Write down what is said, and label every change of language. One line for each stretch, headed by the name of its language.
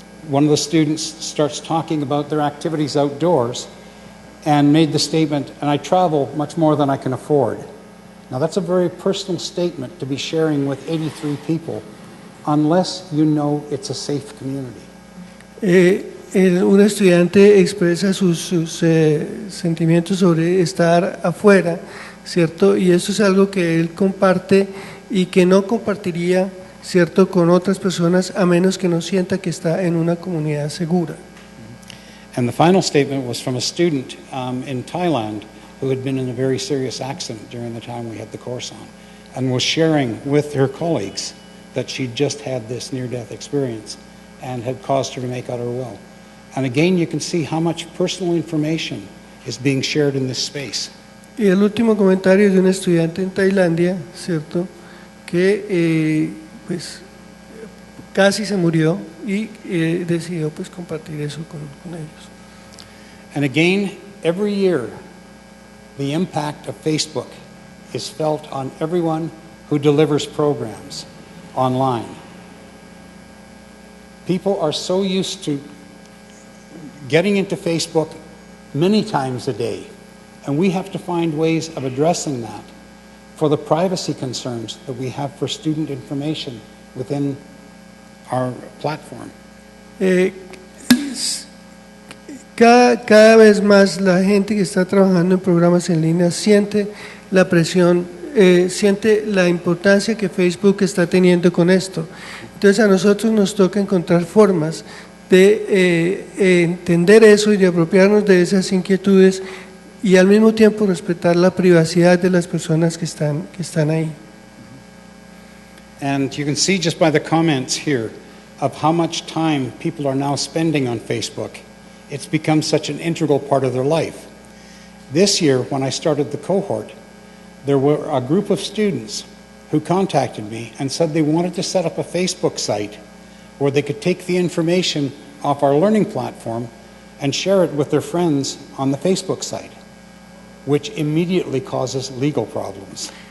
English: One of the students starts talking about their activities outdoors and made the statement, "And I travel much more than I can afford." Now that's a very personal statement to be sharing with 83 people unless you know it's a safe community.
Spanish: Un estudiante expresa sus sentimientos sobre estar afuera, ¿cierto? Y eso es algo que él comparte y que no compartiría, ¿cierto?, con otras personas a menos que no sienta que está en una comunidad segura.
English: And the final statement was from a student in Thailand who had been in a very serious accident during the time we had the course on and was sharing with her colleagues that she'd just had this near-death experience and had caused her to make out her will. And again, you can see how much personal information is being shared in this space.
Spanish: Y el último comentario de un estudiante en Tailandia, ¿cierto?, que pues casi se murió y decidió pues compartir eso con ellos.
English: And again, every year, the impact of Facebook is felt on everyone who delivers programs online. People are so used to getting into Facebook many times a day, and we have to find ways of addressing that for the privacy concerns that we have for student information within our platform.
Spanish: Cada vez más la gente que está trabajando en programas en línea siente la presión, siente la importancia que Facebook está teniendo con esto. Entonces a nosotros nos toca encontrar formas de entender eso y de apropiarnos de esas inquietudes y al mismo tiempo respetar la privacidad de las personas que están ahí.
English: And you can see just by the comments here of how much time people are now spending on Facebook. It's become such an integral part of their life. This year, when I started the cohort, there were a group of students who contacted me and said they wanted to set up a Facebook site where they could take the information off our learning platform and share it with their friends on the Facebook site, which immediately causes legal problems.